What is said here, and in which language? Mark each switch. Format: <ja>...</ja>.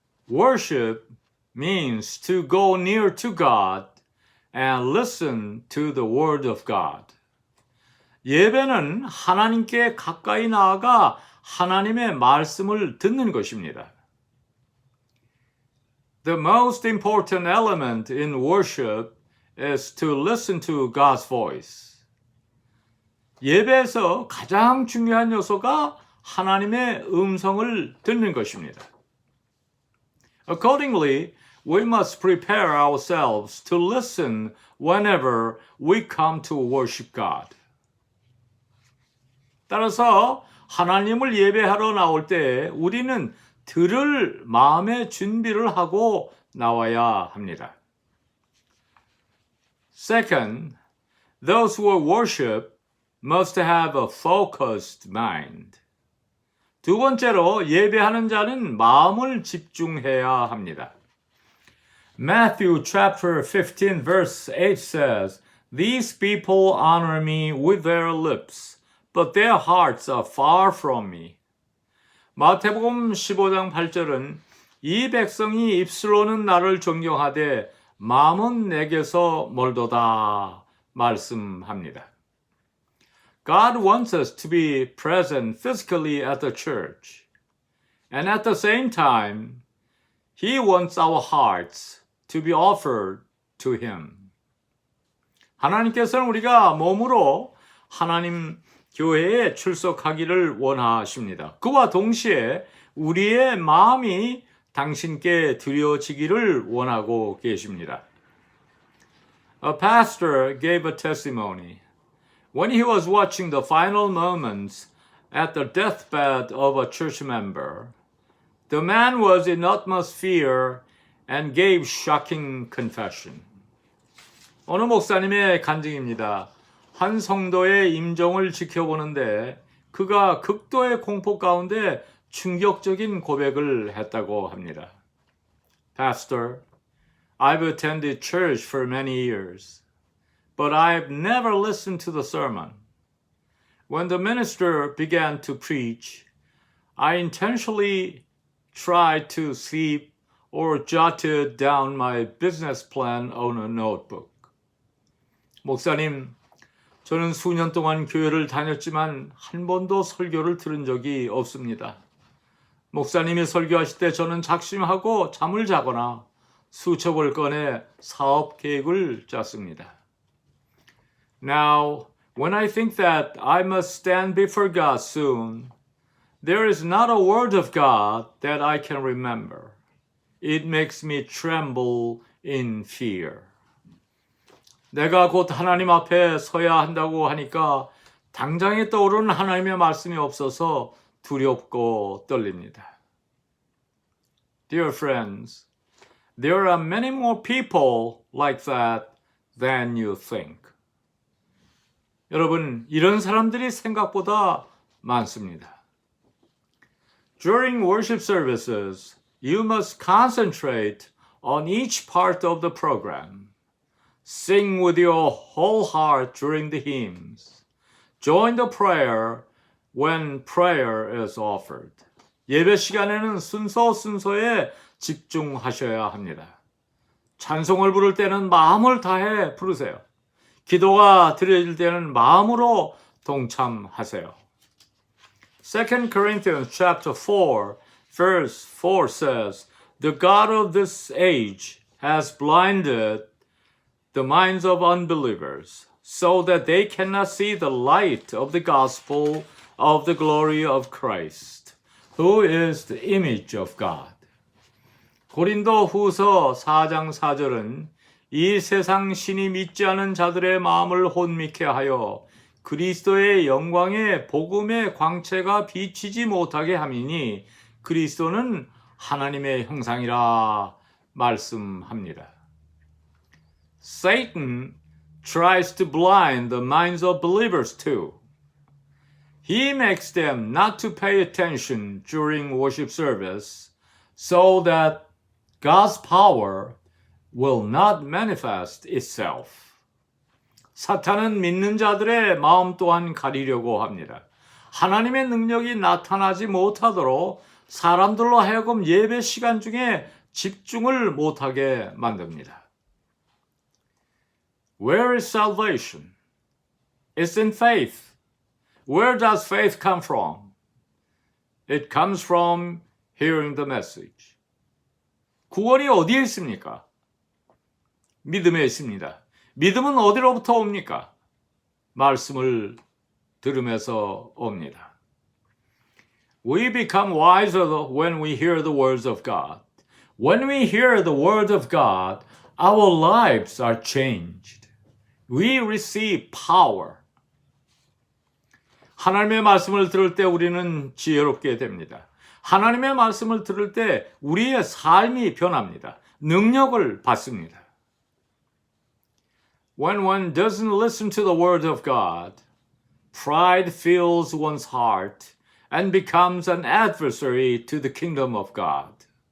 <en>Worship means to go near to God and listen to the word of God.</en> <ko>예배는 하나님께 가까이 나아가 하나님의 말씀을 듣는 것입니다.</ko> <en>The most important element in worship is to listen to God's voice.</en> <ko>예배에서 가장 중요한 요소가 하나님의 음성을 듣는 것입니다.</ko> <en>Accordingly, we must prepare ourselves to listen whenever we come to worship God.</en> <ko>따라서 하나님을 예배하러 나올 때 우리는 들을 마음의 준비를 하고 나와야 합니다.</ko> <en>Second, those who worship must have a focused mind.</en> <ko>두 번째로 예배하는 자는 마음을 집중해야 합니다.</ko> <en>Matthew chapter 15 verse 8 says, These people honor me with their lips, but their hearts are far from me.</en> <ko>마태복음 15장 8절은 이 백성이 입술로는 나를 존경하되 마음은 내게서 멀도다 말씀합니다.</ko> <en>God wants us to be present physically at the church. And at the same time, He wants our hearts to be offered to Him.</en> <ko>하나님께서는 우리가 몸으로 하나님 교회에 출석하기를 원하십니다. 그와 동시에 우리의 마음이 당신께 드려지기를 원하고 계십니다.</ko> <en>A pastor gave a testimony. When he was watching the final moments at the deathbed of a church member, the man was in utmost fear and gave shocking confession.</en> <ko>어느 목사님의 간증입니다. 한 성도의 임종을 지켜보는데 그가 극도의 공포 가운데 충격적인 고백을 했다고 합니다.</ko> <en>Pastor, I've attended church for many years, but I've never listened to the sermon. When the minister began to preach, I intentionally tried to sleep or jotted down my business plan on a notebook.</en> <ko>목사님, 저는 수년 동안 교회를 다녔지만 한 번도 설교를 들은 적이 없습니다. 목사님이 설교하실 때 저는 작심하고 잠을 자거나 수첩을 꺼내 사업 계획을 짰습니다.</ko> <en>Now, when I think that I must stand before God soon, there is not a word of God that I can remember. It makes me tremble in fear.</en> <ko>내가 곧 하나님 앞에 서야 한다고 하니까 당장에 떠오르는 하나님의 말씀이 없어서 두렵고 떨립니다.</ko> <en>Dear friends, there are many more people like that than you think.</en> <ko>여러분, 이런 사람들이 생각보다 많습니다.</ko> <en>During worship services, you must concentrate on each part of the program. Sing with your whole heart during the hymns. Join the prayer when prayer is offered.</en> <ko>예배 시간에는 순서에 집중하셔야 합니다. 찬송을 부를 때는 마음을 다해 부르세요. 기도가 드려질 때는 마음으로 동참하세요.</ko> <en>2 Corinthians chapter 4, verse 4 says, The God of this age has blinded the minds of unbelievers, so that they cannot see the light of the gospel of the glory of Christ, who is the image of God.</en> <ko>고린도 후서 4장 4절은 이 세상 신이 믿지 않은 자들의 마음을 혼미케 하여 그리스도의 영광의 복음의 광채가 비치지 못하게 함이니 그리스도는 하나님의 형상이라 말씀합니다.</ko> <en>Satan tries to blind the minds of believers too. He makes them not to pay attention during worship service so that God's power will not manifest itself.</en> <ko>사탄은 믿는 자들의 마음 또한 가리려고 합니다. 하나님의 능력이 나타나지 못하도록 사람들로 하여금 예배 시간 중에 집중을 못하게 만듭니다.</ko> <en>Where is salvation? It's in faith. Where does faith come from? It comes from hearing the message.</en> <ko>구원이 어디에 있습니까? 믿음에 있습니다. 믿음은 어디로부터 옵니까? 말씀을 들으면서 옵니다.</ko> <en>We become wiser when we hear the words of God. When we hear the word of God, our lives are changed. We receive power.</en> <ko>하나님의 말씀을 들을 때 우리는 지혜롭게 됩니다. 하나님의 말씀을 들을 때 우리의 삶이 변합니다. 능력을 받습니다.</ko> <en>When one doesn't listen to the word of God, pride fills one's heart and becomes an adversary to the kingdom of God.</en>